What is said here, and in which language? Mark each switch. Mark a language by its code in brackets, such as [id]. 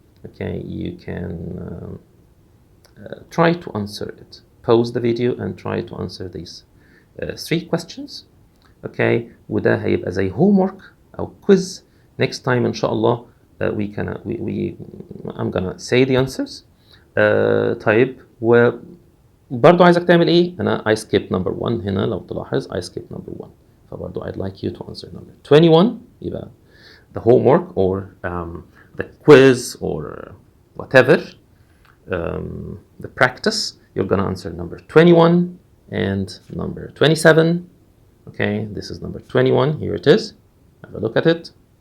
[en] Okay, you can try to answer it. Pause the video and try to answer these 3 questions. [ar] Okay, وده هيبقى زي homework أو quiz. [en] Next time [ar] إن شاء الله [en] I'm gonna say the answers. [ar] طيب وبرضو عايزك تعمل إيه؟ أنا [en] I skipped number 1 [ar] هنا لو تلاحظ I skipped number 1. فبرضو [en] I'd like you to answer number 21. [ar] يبقى [en] the homework or the quiz or whatever, the practice, you're gonna answer number 21 and number 27. Okay, this is number 21. Here it is. Have a look at it.